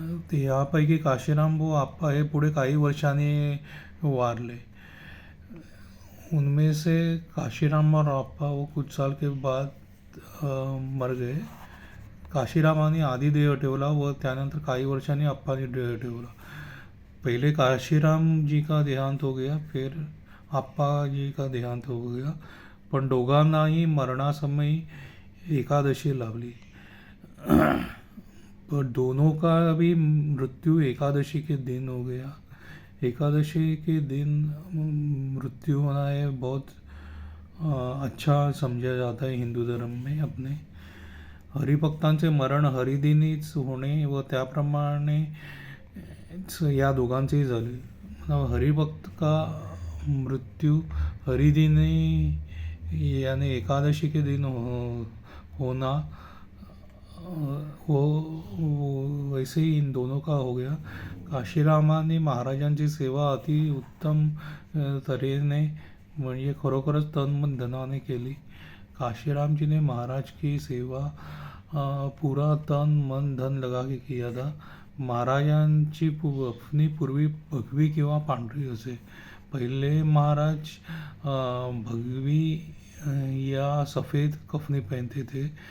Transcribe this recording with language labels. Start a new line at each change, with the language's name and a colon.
Marathi: ते यापैकी काशीराम व आप्पा हे पुढे काही वर्षांनी वारले।
Hindi: उनमें से काशीराम और आप्पा वो कुछ साल के बाद मर गए।
Marathi: काशीरामांनी आधी देह ठेवला व त्यानंतर काही वर्षांनी आप्पांनी देह ठेवला।
Hindi: पहले काशीराम जी का देहांत हो गया, फिर आप्पा जी का देहांत हो गया,
Marathi: पण दोघांनाही मरणासमयी एकादशी लाभली।
Hindi: पर दोनों का भी मृत्यु एकादशी के दिन हो गया। एकादशी के दिन मृत्यु होना है बहुत अच्छा समझा जाता है हिंदू धर्म में अपने।
Marathi: हरिभक्तांचे मरण हरिदिनीच होणे व त्याप्रमाणे या दोघांचेही झाले।
Hindi: हरिभक्त का मृत्यू हरिदिनी यानी एकादशी के दिन होना वो वैसे ही इन दोनों का हो गया।
Marathi: काशीरामांनी महाराजांची सेवा अति उत्तम तऱ्हेने म्हणजे खरोखरच तन मन धनाने केली।
Hindi: काशीराम जी ने महाराज की सेवा पूरा तन मन धन लगा के किया था।
Marathi: महाराजांची अपनी पूर्वी भगवी किंवा पांढरी असे।
Hindi: पहले महाराज भगवी या सफ़ेद कफनी पहनते थे।